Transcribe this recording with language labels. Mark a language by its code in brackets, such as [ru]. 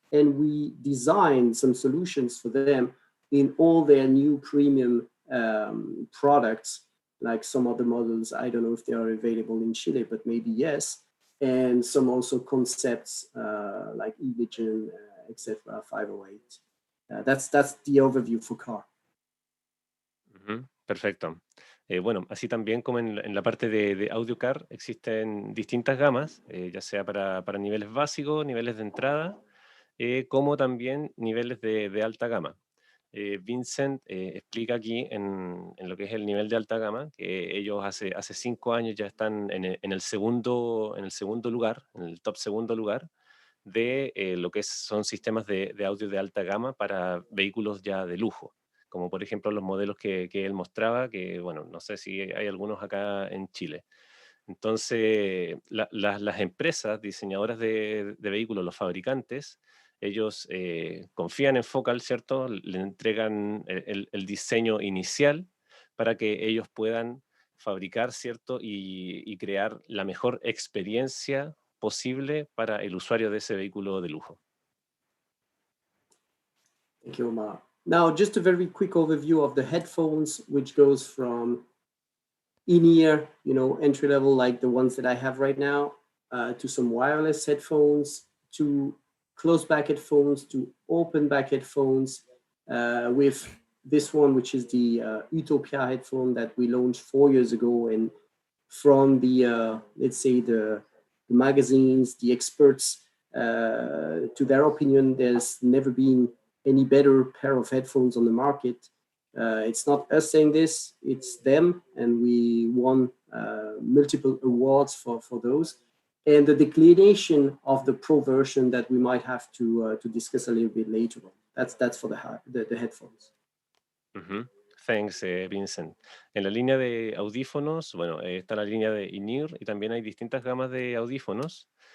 [en] And we designed some solutions for them in all their new premium products, like some other models. I don't know if they are available in Chile, but maybe yes. And some also concepts like e-vision, etc., 508. That's the overview for car. [es] Perfecto. Bueno, así también como en la parte de audio car existen distintas gamas, ya sea para niveles básicos, niveles de entrada, como también niveles de alta gama. Vincent explica aquí en lo que es el nivel de alta gama, que ellos hace 5 años ya están en el segundo lugar, en el top segundo lugar, de lo que son sistemas de audio de alta gama para vehículos ya de lujo, como por ejemplo los modelos que él mostraba, que bueno, no sé si hay algunos acá en Chile. Entonces, las empresas diseñadoras de vehículos, los fabricantes, ellos confían en Focal, ¿cierto? Le entregan el diseño inicial para que ellos puedan fabricar, ¿cierto? Y crear la mejor experiencia posible para el usuario de ese vehículo de lujo. [en] Thank you, Omar. Now, just a very quick overview of the headphones, which goes from in-ear, entry level, like the ones that I have right now, to some wireless headphones, to closed back headphones, to open back headphones, with this one, which is the Utopia headphone that we launched 4 years ago. And from the, let's say, the magazines, the experts, to their opinion, there's never been any better pair of headphones on the market. It's not us saying this, it's them, and we won multiple awards for those. And the declination of the Pro version that we might have to discuss a little bit later on. That's for the headphones. Thanks, Vincent. [es] En la línea de audífonos, bueno, está la línea de in-ear y también hay distintas gamas de audífonos.